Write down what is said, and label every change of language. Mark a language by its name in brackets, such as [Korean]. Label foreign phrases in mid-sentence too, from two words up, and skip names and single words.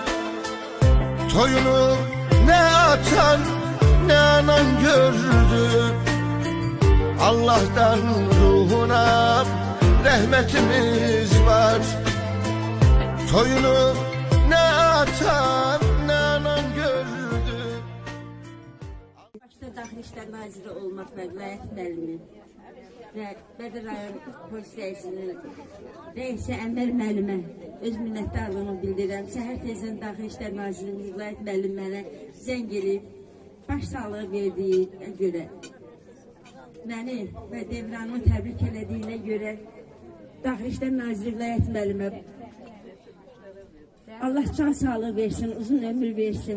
[Azerbaijani] Toyunu ne atan ne anan gördü. [Turkish] Allah'tan ruhuna rahmetimiz var. [Azerbaijani] Toyunu ne atan ne anan gördü. Başta Daxili İşlər Naziri olmaq və vilayət müəllimi və Bədir rayon polis rəisinin rəisi Ənvər müəllimə öz minnətdarlığımı bildirirəm. Səhər tezdən Daxili İşlər Nazirimiz vilayət müəllim mənə zəng edib başsağlığı verdiyi görə məni və Devranımı təbrik elədiyinə görə Daxili İşlər Naziri vilayət müəllimə Allah can sağlığı versin, uzun ömür versin.